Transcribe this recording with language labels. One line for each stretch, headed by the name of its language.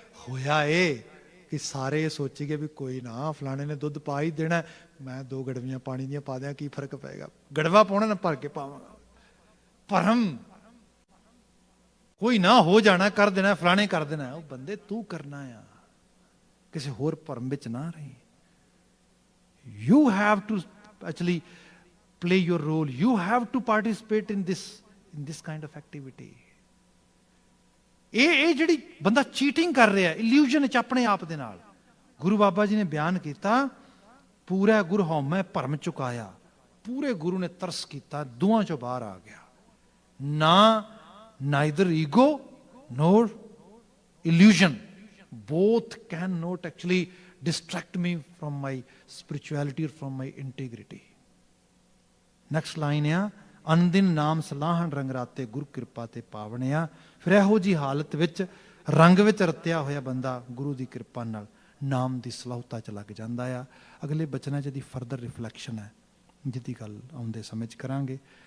Punjabi: ਹੋਇਆ ਇਹ ਕਿ ਸਾਰੇ ਸੋਚੀ ਗਏ ਵੀ ਕੋਈ ਨਾ ਫਲਾਣੇ ਨੇ ਦੁੱਧ ਪਾ ਹੀ ਦੇਣਾ, ਮੈਂ 2 ਗੜਵੀਆਂ ਪਾਣੀ ਦੀਆਂ ਪਾ ਦਿਆਂ, ਕੀ ਫਰਕ ਪਏਗਾ, ਗੜਵਾ ਪਾਉਣਾ ਨਾ ਭਰ ਕੇ ਪਾਵਾਂਗਾ। ਭਰਮ ਕੋਈ ਨਾ ਹੋ ਜਾਣਾ, ਕਰ ਦੇਣਾ, ਫਲਾਣੇ ਕਰ ਦੇਣਾ। ਉਹ ਬੰਦੇ ਤੂੰ ਕਰਨਾ ਆ, ਕਿਸੇ ਹੋਰ ਭਰਮ ਵਿੱਚ ਨਾ ਰਹੀ।
English: You have to actually play your role, you have to participate in this kind of activity।
Punjabi: ਇਹ ਜਿਹੜੀ ਬੰਦਾ ਚੀਟਿੰਗ ਕਰ ਰਿਹਾ ਇਲੂਜਨ ਚ ਆਪਣੇ ਆਪ ਦੇ ਨਾਲ, ਗੁਰੂ ਬਾਬਾ ਜੀ ਨੇ ਬਿਆਨ ਕੀਤਾ, ਪੂਰਾ ਗੁਰ ਹਉਮੈ ਭਰਮ ਚੁਕਾਇਆ, ਪੂਰੇ ਗੁਰੂ ਨੇ ਤਰਸ ਕੀਤਾ, ਦੋਹਾਂ ਚੋਂ ਬਾਹਰ ਆ ਗਿਆ।
English: ਨਾ neither ego nor illusion, both cannot actually distract me from my spirituality or from my integrity।
Punjabi: Next line ਆ, ਅਨਦਿਨ ਨਾਮ ਸਲਾਹਣ ਰੰਗ ਰਾਤੇ ਗੁਰੂ ਕਿਰਪਾ ਤੇ ਪਾਵਣਿਆ। ਫਿਰ ਇਹੋ ਜੀ ਹਾਲਤ ਵਿੱਚ ਰੰਗ ਵਿੱਚ ਰਤਿਆ ਹੋਇਆ ਬੰਦਾ ਗੁਰੂ ਦੀ ਕਿਰਪਾ ਨਾਲ ਨਾਮ ਦੀ ਸਲਾਹੁਤਾ ਚ ਲੱਗ ਜਾਂਦਾ ਆ। ਅਗਲੇ ਬਚਨਾਂ ਚ ਦੀ ਫਰਦਰ ਰਿਫਲੈਕਸ਼ਨ ਹੈ, ਜਿਹਦੀ ਗੱਲ ਆਉਂਦੇ ਸਮੇਂ ਚ ਕਰਾਂਗੇ।